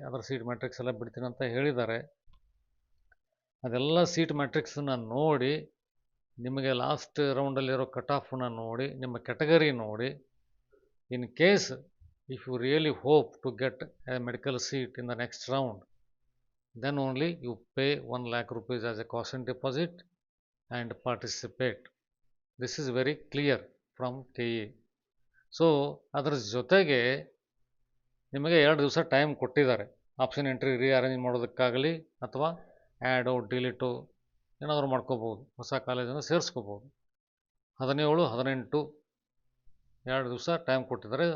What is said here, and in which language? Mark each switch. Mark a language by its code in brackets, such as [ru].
[kn] ಅದರ seat matrix ಎಲ್ಲ ಬಿಡ್ತೀನಿ ಅಂತ ಹೇಳಿದ್ದಾರೆ. ಅದೆಲ್ಲ ಸೀಟ್ ಮ್ಯಾಟ್ರಿಕ್ಸನ್ನು ನೋಡಿ, ನಿಮಗೆ ಲಾಸ್ಟ್ ರೌಂಡಲ್ಲಿರೋ ಕಟ್ ಆಫನ್ನು ನೋಡಿ, ನಿಮ್ಮ ಕ್ಯಾಟಗರಿ ನೋಡಿ, [en] In case if you really hope to get a medical seat in the next round, then only you pay ₹1,00,000 as a caution deposit and participate. This is very clear from KE. [kn] So ಅದರ ಜೊತೆಗೆ ನಿಮಗೆ 2 ದಿವಸ time ಕೊಟ್ಟಿದ್ದಾರೆ. Option entry rearrange ಮಾಡೋದಕ್ಕಾಗಲಿ ಅಥವಾ Adobe delete ಏನಾದರೂ ಮಾಡ್ಕೋಬೋದು, ಹೊಸ ಕಾಲೇಜನ್ನು ಸೇರಿಸ್ಕೋಬೋದು. 17, 18 2 ದಿವಸ ಟೈಮ್ ಕೊಟ್ಟಿದ್ದಾರೆ.